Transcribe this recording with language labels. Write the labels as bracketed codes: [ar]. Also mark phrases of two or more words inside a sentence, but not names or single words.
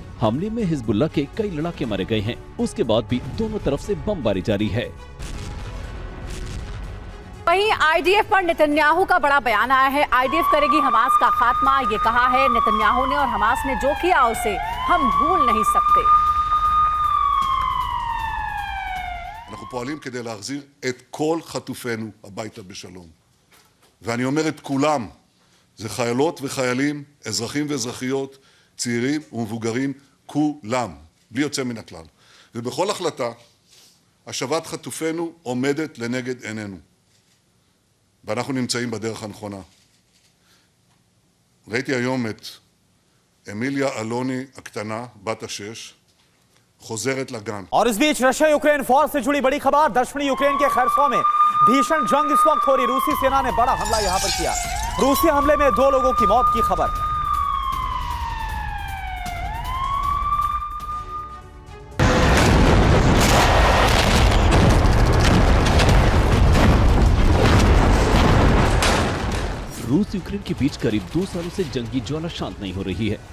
[hi] हमले में हिजबुल्लाह के कई लड़ाके मारे गए हैं। उसके बाद भी दोनों तरफ से बमबारी जारी है। वहीं आईडीएफ पर नेतन्याहू का बड़ा बयान आया है। आईडीएफ करेगी हमास का खात्मा, ये कहा है नेतन्याहू ने। और हमास ने जो किया उसे हम भूल नहीं सकते। [he] אנחנו פועלים כדי להחזיר את כל חטופינו הביתה בשלום. ואני אומר את כולם, זה חיילות וחיילים, אזרחים ואזרחיות, צעירים ומבוגרים, כולם, בלי יוצא מן הכלל. ובכל החלטה, השבת חטופינו עומדת לנגד עינינו. ואנחנו נמצאים בדרך הנכונה. ראיתי היום את אמיליה אלוני הקטנה, בת 6, חוזרת לגן. [hi] और इस बीच रशिया यूक्रेन वॉर से जुड़ी बड़ी खबर। दक्षिणी यूक्रेन के खरसों में भीषण जंग इस वक्त हो रही। रूसी सेना ने बड़ा हमला यहां पर किया। रूसी हमले में 2 लोगों की मौत की खबर। रूस यूक्रेन के बीच करीब 2 सालों से जंगी ज्वाला शांत नहीं हो रही है।